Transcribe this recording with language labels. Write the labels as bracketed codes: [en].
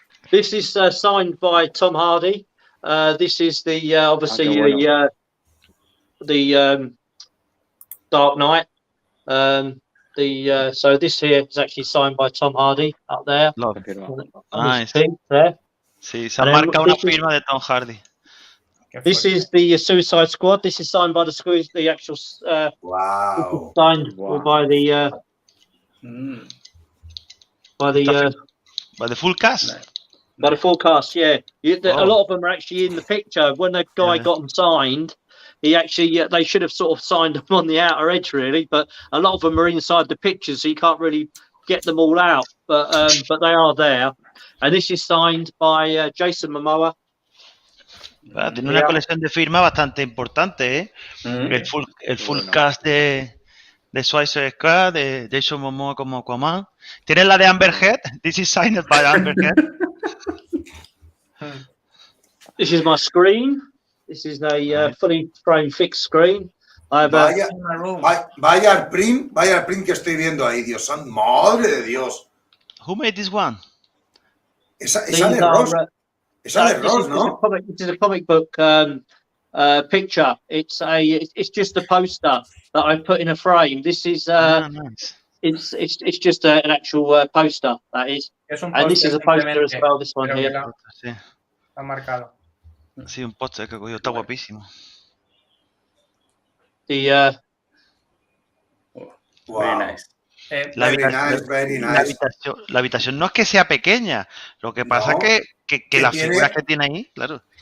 [en] This is signed by Tom Hardy. This is the obviously [es] bueno. [en] the Dark Knight. So this here is actually signed by Tom Hardy up there. Love. Nice. Nice. There. [es] Sí, se ha marcado una firma de Tom Hardy. [en] This is the Suicide Squad. This is signed by the actual. Wow. Signed by the. By the full cast. By the full cast, yeah. A lot of them are actually in the picture. When the guy got them signed, he actually they should have sort of signed them on the outer edge, really. But a lot of them are inside the picture, so you can't really get them all out. But they are there. And this is signed by Jason Momoa. [es] Tiene una colección de firmas bastante importante, ¿eh? El full cast de Suicide Squad, de Jason Momoa como Aquaman. Tiene la de Amber Heard. [en] This is signed by Amber Heard. This is my screen. This is a fully frame fixed screen. [es] Vaya al print que estoy viendo ahí, Dios santo, madre de Dios. [en] Who made this one? [es] Esa de Ross. Esa de Ross, ¿no? [en] This is a comic book picture. It's just a poster that I put in a frame. This is nice. It's just an actual poster, that is. And this is a poster as well, this one here. [es] Sí. Está marcado. Sí, un póster que he cogido, está guapísimo. [en] Wow. Very nice. Very nice. [es] La habitación no es que sea pequeña, lo que pasa es que las figuras que tiene ahí, claro.